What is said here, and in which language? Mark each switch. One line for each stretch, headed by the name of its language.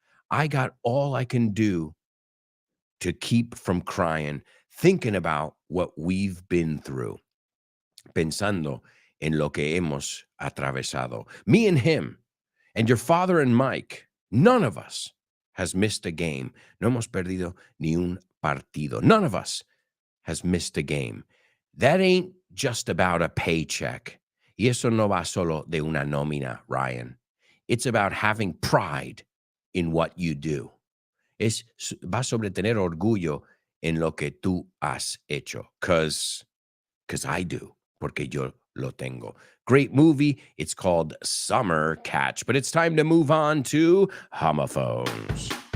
English: I got all I can do to keep from crying, thinking about what we've been through,
Spanish: pensando en lo que hemos atravesado.
English: Me and him, and your father and Mike, none of us has missed a game.
Spanish: No hemos perdido ni un partido.
English: None of us has missed a game. That ain't just about a paycheck.
Spanish: Y eso no va solo de una nómina, Ryan.
English: It's about having pride in what you do.
Spanish: Va sobre tener orgullo en lo que tú has hecho.
English: Cause I do,
Spanish: porque yo lo tengo.
English: Great movie. It's called Summer Catch. But it's time to move on to homophones.